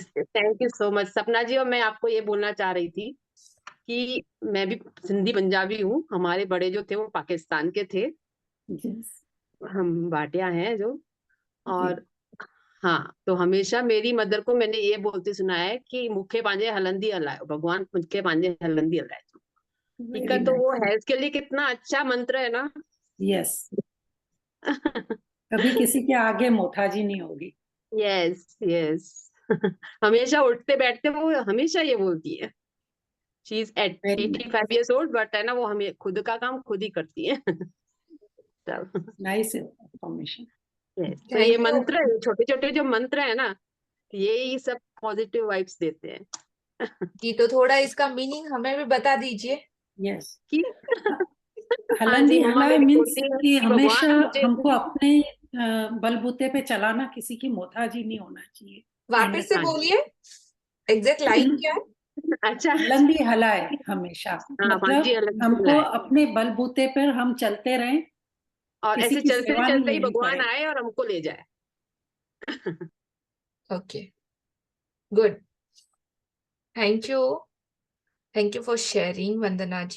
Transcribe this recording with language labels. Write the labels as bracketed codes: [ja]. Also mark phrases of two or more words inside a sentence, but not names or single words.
[en] thank you so much सपना जी। [hi] और मैं आपको ये बोलना चाह रही थी कि मैं भी सिंधी पंजाबी हूँ, हमारे बड़े जो थे वो पाकिस्तान के थे, [en] Yes, [hi] हम भाटिया हैं जो। जी, और हाँ, तो हमेशा मेरी मदर को मैंने ये बोलते सुना है कि [sd] मुखे पांजे हलंदी हलायो, [hi] भगवान [sd] मुखे पांजे हलंदी हलायो। [hi] ठीक है, वेरी तो वो नाइस। हेल्थ के लिए कितना अच्छा मंत्र है ना। यस, कभी किसी के आगे मोहताजी नहीं होगी। [en] yes yes. [hi] हमेशा उठते बैठते वो हमेशा ये बोलती है। [en] she is at वेरी 85 years old, [hi] बट है ना वो हमें खुद का काम खुद ही करती है। तब [en] nice information. [hi] यस, तो ये [en] thank you [hi] मंत्र, छोटे छोटे जो मंत्र है ना, ये ही सब [en] positive vibes [hi] देते हैं। जी। तो थोड़ा इसका मीनिंग हमें भी बता दीजिए। यस, कि हाँ जी, हलंदी मम्मा हलाए मेरी मीन्स बोलती है कि कि हमेशा भगवान मुझे हमको अपने बलबूते पे चलाना, किसी की मोहताजी नहीं होना चाहिए। एंड वापस से हाँ जी। बोलिए, एग्जैक्ट लाइन क्या है? अच्छा अच्छा। [sd] हलंदी हलाए [hi] हमेशा, हाँ हाँ जी, मतलब हमको अलहमदुलिल्लाह। अपने बलबूते पर हम चलते रहें, और किसी ऐसे की चलते सेवा नहीं चलते ही लेनी भगवान पड़े। आए और हमको ले जाए। [en] OK, good. thank you for sharing वंदना जी।